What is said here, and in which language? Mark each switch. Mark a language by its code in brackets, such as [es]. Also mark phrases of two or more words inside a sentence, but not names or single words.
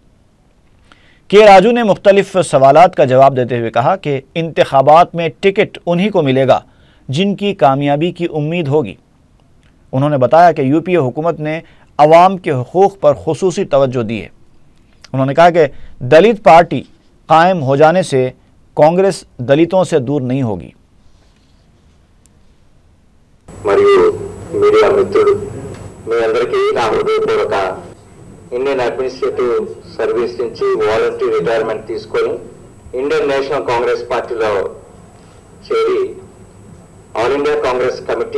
[ur] کے راجو نے مختلف سوالات کا جواب دیتے ہوئے کہا کہ انتخابات میں ٹکٹ انہی کو ملے گا جن کی کامیابی کی امید ہوگی۔ انہوں نے بتایا کہ یو پی اے حکومت نے عوام کے حقوق پر خصوصی توجہ دی ہے۔ انہوں نے کہا کہ دلت پارٹی قائم ہو جانے سے کانگریس دلتوں سے دور نہیں ہوگی۔ [te] మీడియా మిత్రుడు మీ అందరికీ నా హృదయపూర్వక ఇండియన్ అడ్మినిస్ట్రేటివ్ సర్వీస్ నుంచి [en] voluntary retirement [te] తీసుకొని ఇండియన్ నేషనల్ కాంగ్రెస్ పార్టీలో చేరి ఆల్ ఇండియా కాంగ్రెస్ కమిటీ